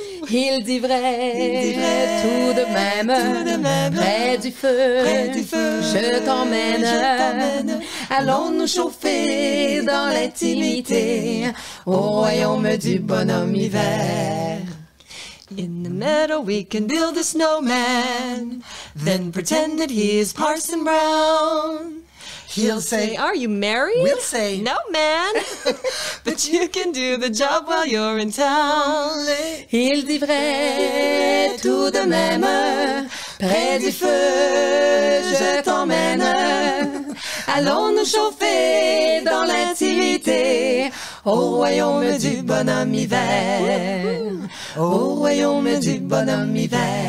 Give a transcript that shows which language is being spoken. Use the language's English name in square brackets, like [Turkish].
[French] Il dit vrai, tout de même, près du feu, je t'emmène. Allons nous chauffer dans l'intimité au royaume du bonhomme hiver. [English] In the meadow we can build a snowman, then pretend that he is Parson Brown. He'll say, Are you married? we'll say, No, man. But you can do the job while you're in town. [French] Il dit vrai tout de même, près du feu, je t'emmène. Allons nous chauffer dans l'intimité, au royaume du bonhomme hiver. Au royaume du bonhomme hiver.